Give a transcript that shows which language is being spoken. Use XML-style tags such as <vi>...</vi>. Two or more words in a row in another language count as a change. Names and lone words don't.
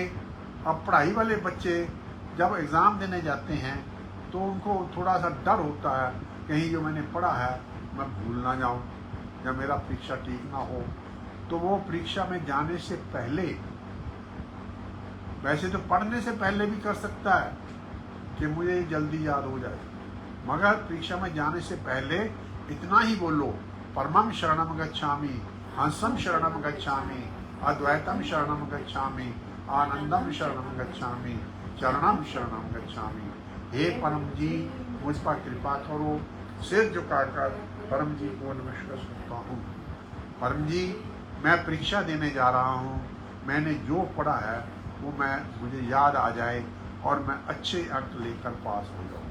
<hi>अब पढ़ाई वाले बच्चे जब एग्ज़ाम देने जाते हैं तो उनको थोड़ा सा डर होता है, कहीं जो मैंने पढ़ा है मैं भूल ना जाऊं या मेरा परीक्षा ठीक ना हो। तो वो परीक्षा में जाने से पहले, वैसे तो पढ़ने से पहले भी कर सकता है कि मुझे जल्दी याद हो जाए, मगर परीक्षा में जाने से पहले इतना ही बोलो</hi> <sa>परमं शरणं गच्छामि, हंसं शरणं गच्छामि, अद्वैतम शरणं गच्छामि, आनंदम शरणं गच्छामि, चरणं शरणं गच्छामि।</sa> <hi>हे परम जी मुझ पर कृपा करो, सिर झुकाकर परम जी को नमस्कार करता हूँ। परम जी मैं परीक्षा देने जा रहा हूँ, मैंने जो पढ़ा है वो मुझे याद आ जाए और मैं अच्छे अंक लेकर पास हो जाऊँ।</hi>